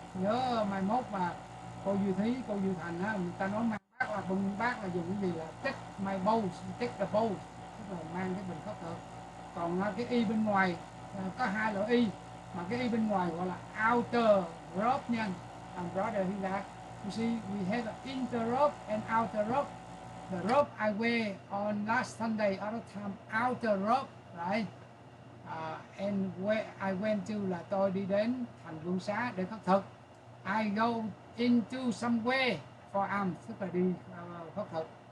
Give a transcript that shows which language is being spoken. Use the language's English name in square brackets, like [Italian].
[Vietnamese] Nhớ mai mốt mà cô Duy Thí, cô Duy Thành á, người ta nói mang bát là bưng bát là dùng cái gì, là [English] take my bow, take the bow [Vietnamese] tức là mang cái bình khất thực. Còn cái y bên ngoài có hai loại y, mà cái y bên ngoài gọi là outer robe nha. [English] And brother here that you see we have an inner robe and outer robe. The robe I wear on last Sunday other time outer robe, right? And where I went to [Vietnamese] là tôi đi đến thành vương xá để khất thực. [English] I go into somewhere for alms [Vietnamese] tức là đi khất thực.